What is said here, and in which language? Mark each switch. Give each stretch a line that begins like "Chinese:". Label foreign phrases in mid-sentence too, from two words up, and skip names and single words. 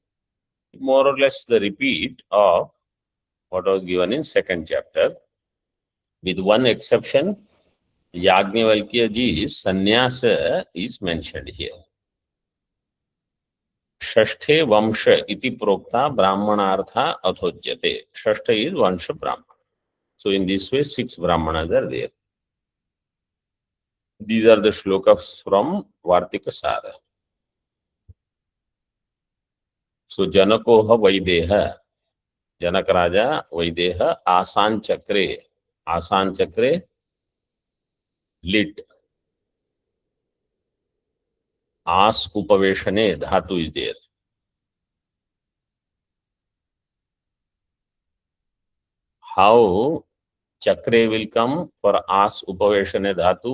English: More or less the repeat of what was given in second chapter. With one exception, Yajnavalkya ji's sannyasa is mentioned here.
Sanskrit: Shashthe Vamsha iti prokta Brahmanartha athojyate.
English: Shashtha is
Sanskrit: Vansha Brahmana.
English: So in this way, 6 Brahmanas are there. These are the shlokas from Vartika Sara.
Sanskrit: So Janakoha Vaideha, Janak Raja Vaideha, Asan Chakre,
English: lit.
Sanskrit: As Upaveshane,
English: Dhatu is there. How Chakre will come for
Sanskrit: As Upaveshane Dhatu?